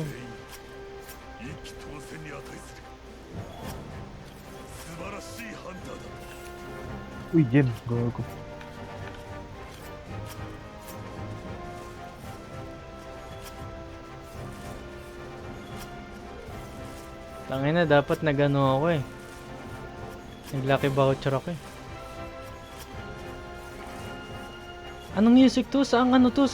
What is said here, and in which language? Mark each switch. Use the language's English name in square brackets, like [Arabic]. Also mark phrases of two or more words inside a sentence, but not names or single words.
[Japanese] 一気当選に値する素晴らしいハンターだ [Filipino] Uy, Jen. Gago. Tangina, dapat nagano ako eh. Nag-lucky voucher ako eh. Anong music to? Saang ano to?